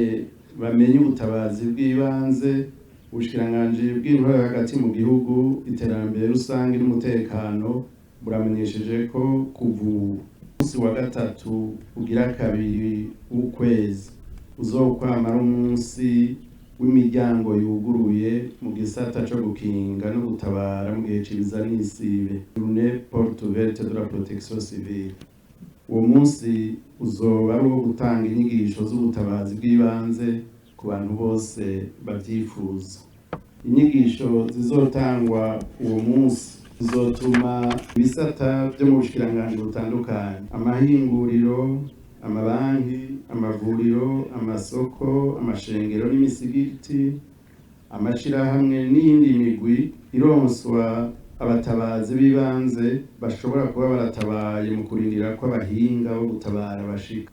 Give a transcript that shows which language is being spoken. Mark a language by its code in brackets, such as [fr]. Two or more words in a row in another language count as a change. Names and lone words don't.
[rn] bamenye ubutabazi bw'ibanze ubushikiranganji bw'intwaro hagati mu gihugu iterambere rusange n'umutekano buramenyesheje ko kuva umunsi wa gatatu ugira kabiri w'ukwezi uzokwamara umunsi w'imiryango yuguruye mu gisata co gukinga no gutabara mu gihe c'ibiza n'isibe [fr] journée porte ouverte de la protection civile. [rn] Uwo munsi uzoba ari uwo gutanga inyigisho z'ubutabazi bw'ibanze ku bantu bose bavyifuza. Inyigisho zizotangwa uwo munsi zizotuma ibisata vyo mu bushikiranganji butandukanye, amahinguriro, amabanki, amavuriro, amasoko, amashengero n'imisigiti, amashirahamwe n'iyindi migwi ironswa abatabazi b'ibanze bashobora kuba baratabaye mu kurindira ko abahinga bo gutabara bashika.